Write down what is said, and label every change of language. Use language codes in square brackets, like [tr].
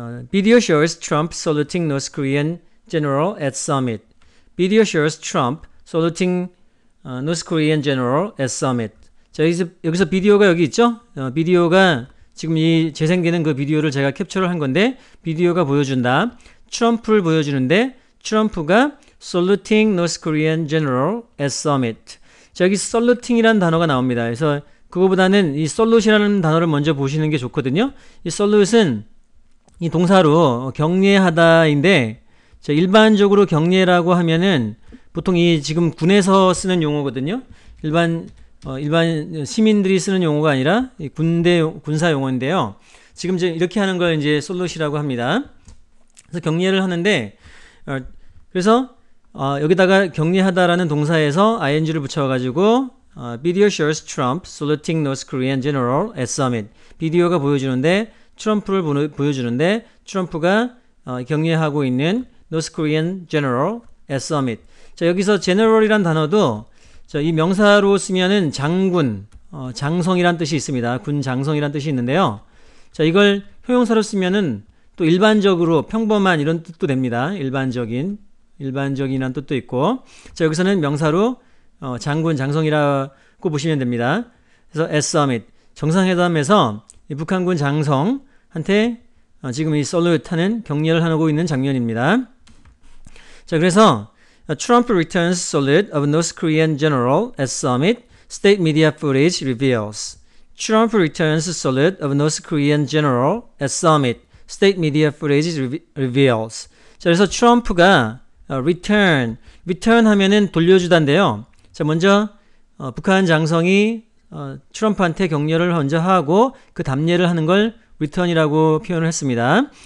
[en] Video shows Trump saluting North Korean general at summit. Video shows Trump saluting North Korean general at summit. [ko] 자, 여기서 비디오가 여기 있죠? 비디오가 지금 이 재생되는 그 비디오를 제가 캡처를 한 건데 비디오가 보여준다. 트럼프를 보여주는데 트럼프가 [en] saluting North Korean general at summit. [ko] 자, 여기 saluting이라는 단어가 나옵니다. 그래서 그거보다는 이 salut이라는 단어를 먼저 보시는 게 좋거든요. 이 salut은 이 동사로 경례하다인데 자, 일반적으로 경례라고 하면은 보통 이 지금 군에서 쓰는 용어거든요. 일반 시민들이 쓰는 용어가 아니라 이 군사 용어인데요. 지금 이제 이렇게 하는 걸 이제 솔루시라고 합니다. 그래서 경례를 하는데 그래서 여기다가 경례하다라는 동사에서 ing를 붙여가지고 [en] Video shows Trump saluting North Korean general at summit. [ko] 비디오가 보여주는데 트럼프를 보여주는데 트럼프가 경례하고 있는 [en] North Korean general at summit. [ko] 자, 여기서 general이란 단어도 자, 이 명사로 쓰면은 장군, 장성이란 뜻이 있습니다. 군 장성이란 뜻이 있는데요. 자, 이걸 형용사로 쓰면은 또 일반적으로 평범한 이런 뜻도 됩니다. 일반적인이란 뜻도 있고. 자, 여기서는 명사로 장군, 장성이라고 보시면 됩니다. 그래서 at summit, 정상회담에서 이 북한군 장성한테 지금 이 salute 하는 경례를 하고 있는 장면입니다. 자, 그래서 [en] Trump returns salute of North Korean general at summit, state media footage reveals. Trump returns salute of North Korean general at summit, state media footage reveals. [ko] 자, 그래서 트럼프가 return 하면은 돌려주다인데요. 자, 먼저 북한 장성이 트럼프한테 격려를 먼저 하고 그 답례를 하는 걸 return이라고 표현을 했습니다.